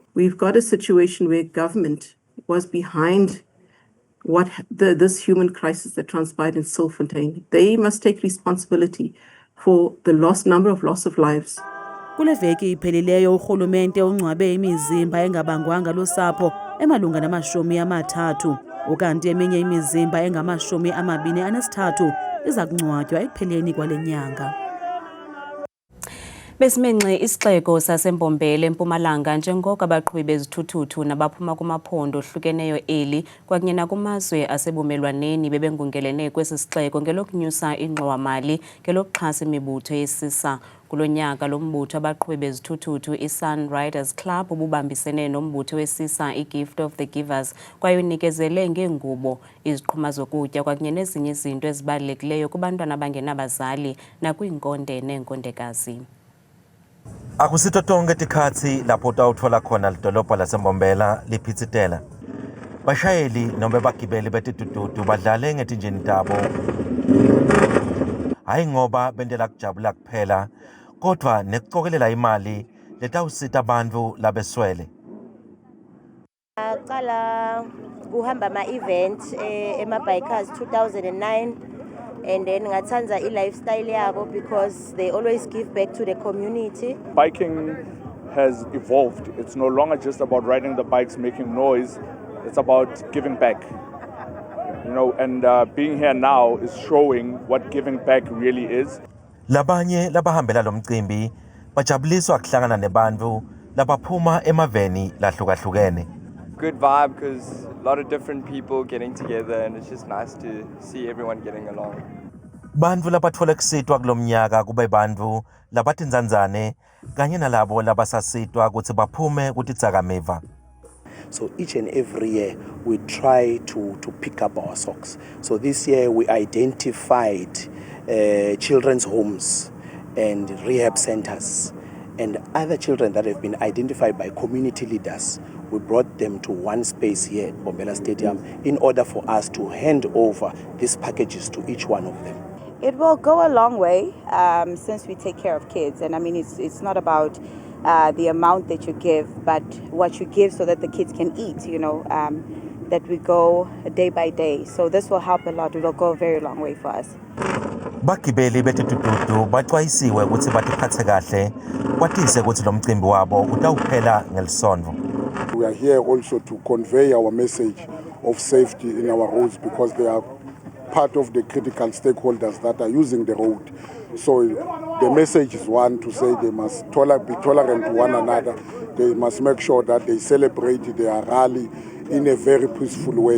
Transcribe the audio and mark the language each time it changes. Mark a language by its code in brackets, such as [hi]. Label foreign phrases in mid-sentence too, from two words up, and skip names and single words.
[en] We've got a situation where government was behind this human crisis that transpired in Stilfontein. They must take responsibility for the number of loss of lives. [xh] Kule veki iphelileyo urhulumente ungcwabe imizimba engabangwanga lusapho emalunga nama-30, ukanti eminye imizimba engama-23 iza kungcwatywa ekupheleni kwale nyanga. Besimenxe isixeko saseMbombela eMpumalanga njengoko abaqhubi bezithuthuthu nabaphuma kumaphondo ohlukeneyo eli kwakunye nakumazwe asebumelwaneni bebengungelene kwesi sixeko ngelokunyusa ingxowa-mali ngelokuxhasa imibutho yesisa. Kulo nyaka lo mbutho abaqhubi bezithuthuthu iSun Riders Club ububambisene nombutho wesisa iGift of the Givers kwaye unikezele ngeengubo, iziqhuma zokutya kwakunye nezinye izinto ezibalulekileyo kubantwana abangenabazali nakwiinkonde neenkondekazi. [ss] Akusito tonke tikhatsi lapho utawutfola khona lidolobha laseMbombela liphitsitela. Bashayeli noma bagibeli betitututu badlale ngetinjini tabo. Hayi ngoba bendela kujabula kuphela, kodwa nekucokelela imali letawusita bantfu labeswele. Qala kuhamba ama-event ema-bikers 2009. [en] And then [ss] ngathanza i-lifestyle yabo [en] because they always give back to the community. Biking has evolved. It's no longer just about riding the bikes, making noise. It's about giving back. You know, and being here now is showing what giving back really is. [ss] Labanye labahambela lo mcimbi bajabuliswa kuhlangana nebantfu labaphuma emaveni lahlukahlukene. [en] Good vibe because a lot of different people getting together and it's just nice to see everyone getting along. [ss] Bantfu labatfola kusitwa kulomnyaka kube bantfu labatinzanzane kanye nalabo labasasitwa kutsi baphume kutidzakamiva. [en] So each and every year we try to pick up our socks. So this year we identified children's homes and rehab centers and other children that have been identified by community leaders. We brought them to one space here at Mbombela Stadium in order for us to hand over these packages to each one of them. It will go a long way since we take care of kids. And I mean, it's not about the amount that you give, but what you give so that the kids can eat, you know, that we go day by day. So this will help a lot. It will go a very long way for us. [ss] Bagibeli betitututu baxwayisiwe ukuthi batiphathe kahle kwatise ukuthi lo mcimbi wabo utawuphela ngelisonto. [en] We are here also to convey our message of safety in our roads because they are part of the critical stakeholders that are using the road. So the message is one, to say they must be tolerant to one another, they must make sure that they celebrate their rally in a very peaceful way.